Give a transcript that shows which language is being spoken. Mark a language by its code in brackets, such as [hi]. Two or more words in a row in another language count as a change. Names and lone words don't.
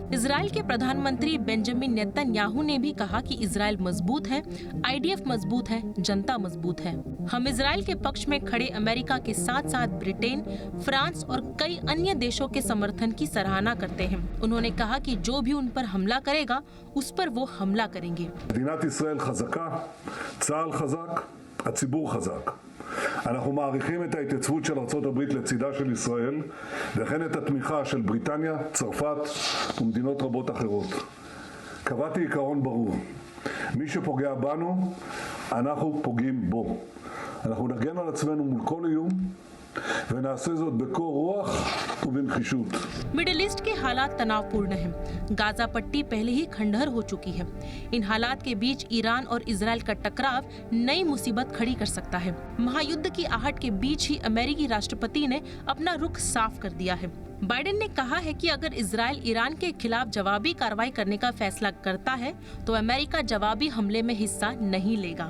[hi] इजराइल के प्रधानमंत्री बेंजामिन नेतन्याहू ने भी कहा कि इजराइल मजबूत है, आईडीएफ मजबूत है, जनता मजबूत है। हम इजराइल के पक्ष में खड़े अमेरिका के साथ साथ ब्रिटेन, फ्रांस और कई अन्य देशों के समर्थन की सराहना करते हैं। उन्होंने कहा कि जो भी उन पर हमला करेगा उस पर वो हमला करेंगे। [he] מדינת ישראל חזקה, צה"ל חזק, הציבור חזק. אנחנו מעריכים את ההתייצבות של ארצות הברית לצידה של ישראל וכן את התמיכה של בריטניה, צרפת ומדינות רבות אחרות. קבעתי עיקרון ברור. מי שפוגע בנו, אנחנו פוגעים בו. אנחנו נגן על עצמנו מול כל איום ונעשה זאת בקור רוח ובנחישות। [hi] मिडिल ईस्ट के हालात तनावपूर्ण हैं। गाजा पट्टी पहले ही खंडहर हो चुकी है। इन हालात के बीच ईरान और इजराइल का टकराव नई मुसीबत खड़ी कर सकता है। महायुद्ध की आहट के बीच ही अमेरिकी राष्ट्रपति ने अपना रुख साफ कर दिया है। बाइडेन ने कहा है कि अगर इजराइल ईरान के खिलाफ जवाबी कार्रवाई करने का फैसला करता है तो अमेरिका जवाबी हमले में हिस्सा नहीं लेगा।